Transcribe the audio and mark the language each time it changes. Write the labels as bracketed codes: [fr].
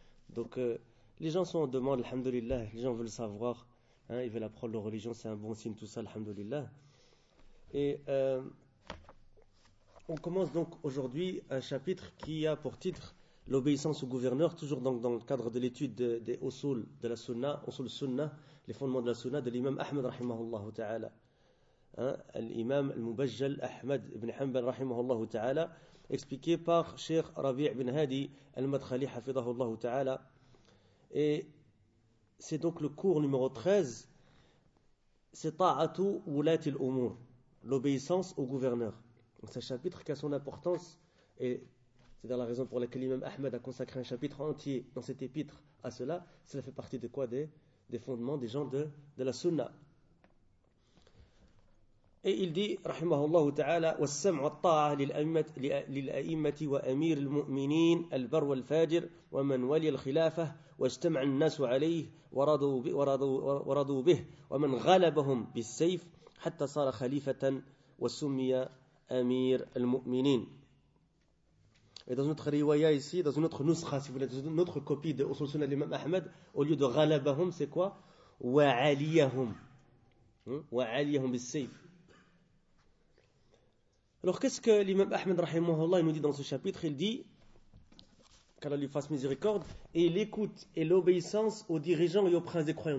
[fr] Donc, les gens sont en demande, alhamdoulilah. Les gens veulent savoir, hein, ils veulent apprendre leur religion, c'est un bon signe tout ça, alhamdoulilah. Et on commence donc aujourd'hui un chapitre qui a pour titre l'obéissance au gouverneur, toujours donc dans le cadre de l'étude des usul de la sunna, usul sunna, les fondements de la sunna de l'imam Ahmed rahimahullah ta'ala. [ar] الإمام المبجل أحمد بن حنبل رحمه الله تعالى [fr] expliqué par [ar] شيخ ربيع بن هادي المدخلي حفظه الله تعالى. [fr] Et c'est donc le cours numéro 13, c'est [ar] طاعة ولاة الأمور, [fr] l'obéissance au gouverneur. C'est un chapitre qui a son importance, et c'est la raison pour laquelle l'imam Ahmed a consacré un chapitre entier dans cet épître à cela. Cela fait partie de quoi? Des fondements des gens de la sunna. Et il dit, [ar] رحمه الله تعالى, والسمع والطاعة للأئمة وأمير المؤمنين البر والفاجر ومن ولي الخلافة واجتمع الناس عليه ورضوا به ومن غلبهم بالسيف حتى صار خليفة وسمي أمير المؤمنين. [fr] Et dans une autre riwaya ici, dans une autre nusra, si vous voulez, dans une autre copie de Usul Sunnah de l'imam Ahmed, au lieu de غلبهم, c'est quoi? [ar] وعليهم. وعليهم بالسيف. [fr] Alors qu'est-ce que l'imam Ahmed rahimahullah nous dit dans ce chapitre? Il dit, qu'Allah lui fasse miséricorde, et l'écoute et l'obéissance aux dirigeants et aux princes des croyants.